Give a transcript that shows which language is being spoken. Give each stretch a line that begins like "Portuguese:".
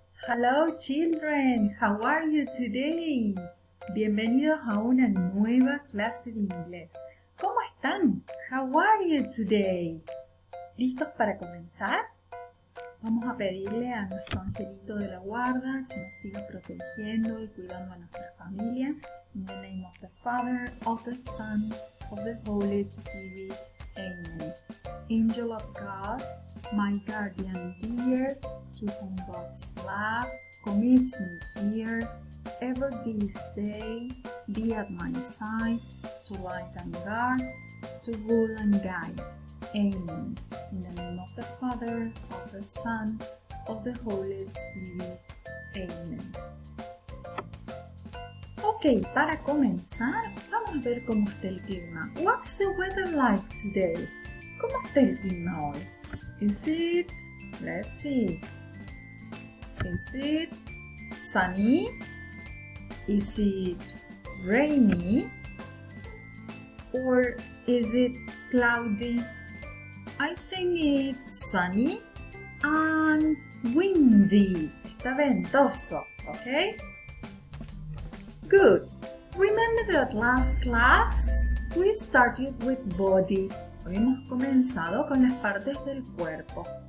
English: Hello children, how are you today?
Spanish: Bienvenidos a una nueva clase de inglés. ¿Cómo están?
English: How are you today?
Spanish: ¿Listos para comenzar? Vamos a pedirle a nuestro angelito de la guarda que nos siga protegiendo y cuidando a nuestra familia.
English: In the name of the Father, of the Son, of the Holy Spirit. Amen. Angel of God, my guardian dear, to whom God's love commits me here, ever this day, be at my side, to light and guard, to rule and guide. Amen. In the name of the Father, of the Son, of the Holy Spirit. Amen.
Spanish: Ok, para comenzar, vamos a ver cómo está el clima.
English: What's the weather like today?
Spanish: ¿Cómo está el clima hoy?
English: Let's see. Is it sunny? Is it rainy? Or is it cloudy? I think it's sunny and windy.
Spanish: Está ventoso, okay?
English: Good. Remember that last class we started with body.
Spanish: Hoy hemos comenzado con las partes del cuerpo.